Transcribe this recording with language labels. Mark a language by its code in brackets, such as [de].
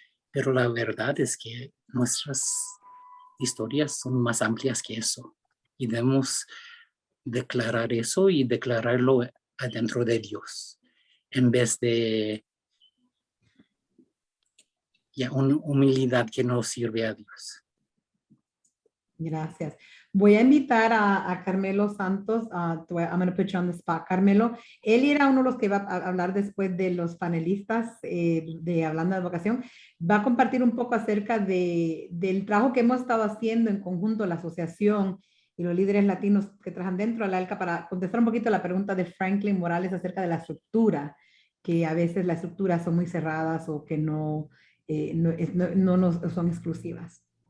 [es] Pero la verdad es que nuestras historias son más amplias que eso y debemos declarar eso y declararlo adentro de Dios. en vez de una humildad que no sirve a Dios. Gracias. Voy a invitar a Carmelo Santos. [en] I'm going to put you on the spot, Carmelo. [es] Él era uno de los que va a hablar después de los panelistas de Hablando de Vocación. Va a compartir un poco acerca del trabajo que hemos estado haciendo en conjunto, la asociación y los líderes latinos que trabajan dentro de la ALCA, para contestar un poquito la pregunta de Franklin Morales acerca de la estructura, que a veces las estructuras son muy cerradas o que no son exclusivas.